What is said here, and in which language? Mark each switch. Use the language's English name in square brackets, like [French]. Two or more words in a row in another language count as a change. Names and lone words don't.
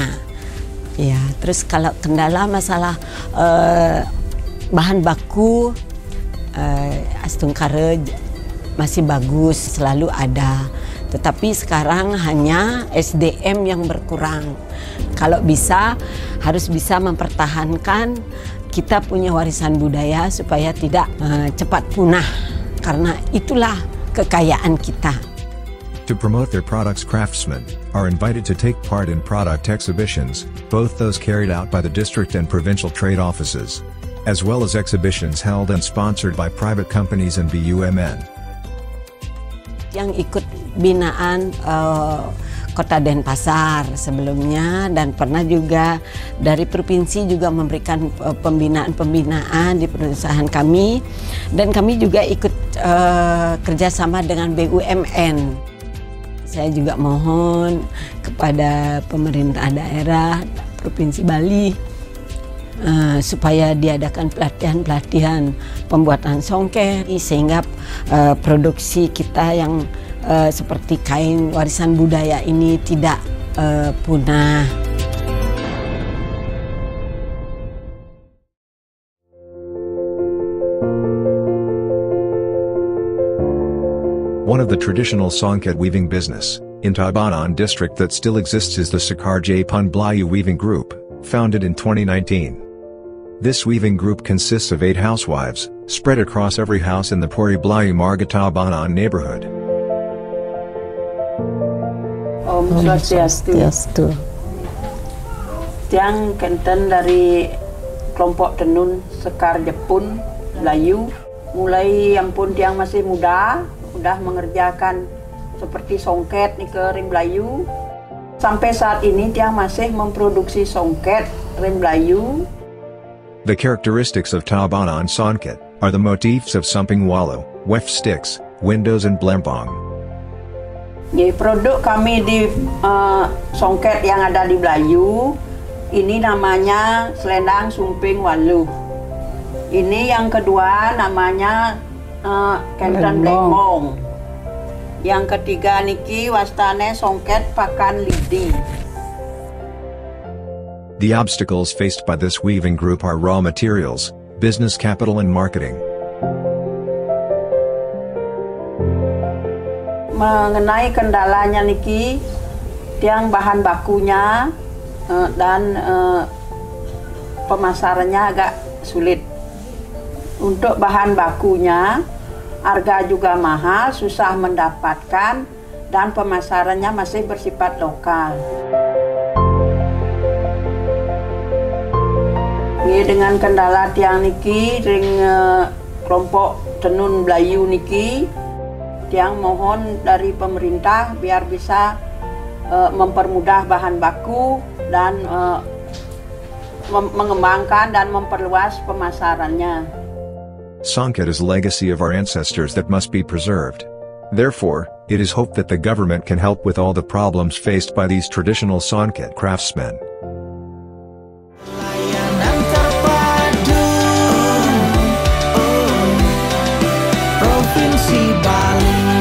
[Indonesian] Ya, terus kalau kendala masalah bahan baku, Astungkara masih bagus, selalu ada. Tetapi sekarang hanya SDM yang berkurang. Kalau bisa, harus bisa mempertahankan kita punya warisan budaya supaya tidak cepat punah. Karena itulah kekayaan kita. [English] To promote their products, craftsmen are invited to take part in product exhibitions, both those carried out by the district and provincial trade offices, as well as exhibitions held and sponsored by private companies and BUMN. [Indonesian] Yang ikut binaan Kota Denpasar sebelumnya dan pernah juga dari provinsi juga memberikan pembinaan-pembinaan di perusahaan kami, dan kami juga ikut kerjasama dengan BUMN. Saya juga mohon kepada pemerintah daerah Provinsi Bali supaya diadakan pelatihan-pelatihan pembuatan songket sehingga produksi kita yang seperti kain warisan budaya ini tidak punah. [English] One of the traditional songket weaving business in Tabanan district that still exists is the Sekar Jepun Bali Weaving Group, founded in 2019. This weaving group consists of 8 housewives, spread across every house in the Puri Bali Marga Tabanan neighborhood. [Balinese] Om Swastiastu. [Indonesian] Tiang Kenten dari kelompok tenun Sekar Jepun Melayu, mulai yang pun tiang masih muda, udah mengerjakan seperti songket nih ke ring Melayu. Sampai saat ini tiang masih memproduksi songket ring Melayu. [English] The characteristics of Tabanan songket are the motifs of Sumping Wallow, weft sticks, windows and blempong. [Indonesian] Produk kami di songket yang ada di Melayu, ini namanya selendang Sumping Wallow. Ini yang kedua namanya Kenten Blempong. Yang ketiga [Balinese] niki wastane [Indonesian] songket Pakan Lidi. [English] The obstacles faced by this weaving group are raw materials, business capital and marketing. [Indonesian] Mengenai kendalanya niki, tiang bahan bakunya dan pemasarannya agak sulit. Untuk bahan bakunya, harga juga mahal, susah mendapatkan, dan pemasarannya masih bersifat lokal. Dengan kendala tiang niki, ring kelompok tenun Melayu niki, tiang mohon dari pemerintah biar bisa mempermudah bahan baku dan mengembangkan dan memperluas pemasarannya. [English] Songket is a legacy of our ancestors that must be preserved. Therefore, it is hoped that the government can help with all the problems faced by these traditional Songket craftsmen. [Indonesian] Layanan terpadu Provinsi Bali.